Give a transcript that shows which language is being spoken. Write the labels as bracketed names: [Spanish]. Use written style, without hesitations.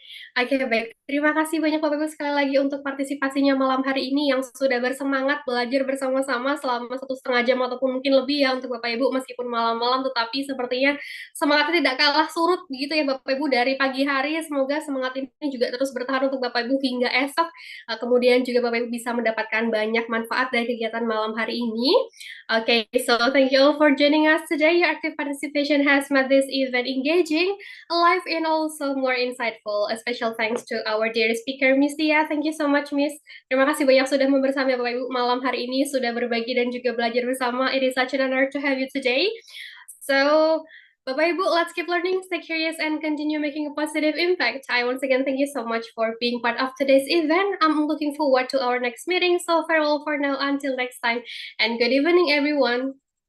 [Indonesian] Oke, baik. Terima kasih banyak Bapak Ibu sekali lagi untuk partisipasinya malam hari ini yang sudah bersemangat belajar bersama-sama selama 1,5 jam ataupun mungkin lebih ya untuk Bapak Ibu meskipun malam-malam, tetapi sepertinya semangatnya tidak kalah surut begitu ya Bapak Ibu dari pagi hari. Semoga semangat ini juga terus bertahan untuk Bapak Ibu hingga esok. Kemudian juga Bapak Ibu bisa mendapatkan banyak manfaat dari kegiatan malam hari ini. [English] Okay, so thank you all for joining us today. Your active participation has made this event engaging, alive, and also more insightful. A special thanks to our dear speaker, Miss Tia. Thank you so much, Miss. [Indonesian] Terima kasih banyak sudah membersamai Bapak Ibu malam hari ini, sudah berbagi dan juga belajar bersama. [English] It is such an honor to have you today. So, [Indonesian] Bapak Ibu, [English] let's keep learning, stay curious, and continue making a positive impact. I once again thank you so much for being part of today's event. I'm looking forward to our next meeting. So farewell for now until next time. And good evening, everyone.